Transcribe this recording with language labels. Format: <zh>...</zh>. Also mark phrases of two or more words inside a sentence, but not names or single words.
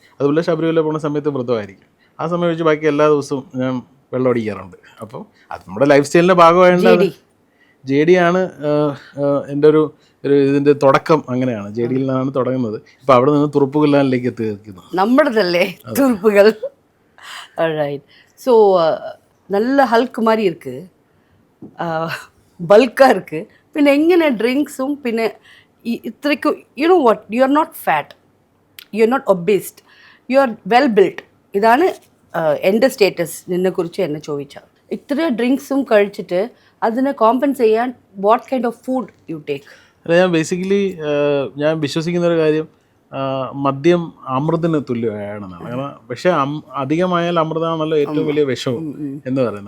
<ml>അതുപോലെ ശബരിമല പോകുന്ന സമയത്ത് വ്രതമായിരിക്കും. ആ സമയം വെച്ച് ബാക്കി എല്ലാ ദിവസവും ഞാൻ വെള്ളം അടിക്കാറുണ്ട്. അപ്പോൾ അത് നമ്മുടെ ലൈഫ് സ്റ്റൈലിൻ്റെ ഭാഗമായിട്ട് JD ആണ് എൻ്റെ ഒരു ഇതിൻ്റെ തുടക്കം. അങ്ങനെയാണ്, JDയിൽ നിന്നാണ് തുടങ്ങുന്നത്. ഇപ്പോൾ അവിടെ നിന്ന് തുറുപ്പുകല്ലാനിലേക്ക് എത്തിയിരിക്കുന്നു. നമ്മുടേതല്ലേ തുറുപ്പുകൾ.</ml> <ta>ஸோ நல்ல ஹல்க் மாதிரி இருக்குது, பல்காக இருக்குது.</ta> <ml>പിന്നെ എങ്ങനെ ഡ്രിങ്ക്സും പിന്നെ ഇത്രയ്ക്കും</ml> <en>you know what, you are not fat, you are not obesed, you are well build.</en> <ml>ഇതാണ് എൻ്റെ സ്റ്റേറ്റസ്. നിന്നെക്കുറിച്ച് എന്നെ ചോദിച്ചാൽ ഇത്ര ഡ്രിങ്ക്സും കഴിച്ചിട്ട് അതിനെ കോമ്പൻസ് ചെയ്യാൻ</ml> <en>what kind of food you take?</en> <ml>ഞാൻ ബേസിക്കലി ഞാൻ വിശ്വസിക്കുന്ന ഒരു കാര്യം, മദ്യം അമൃതിന് തുല്യമാണെന്നാണ്. കാരണം പക്ഷേ അധികമായാൽ അമൃതമാണല്ലോ ഏറ്റവും വലിയ വിഷവും എന്ന് പറയുന്നത്.</ml>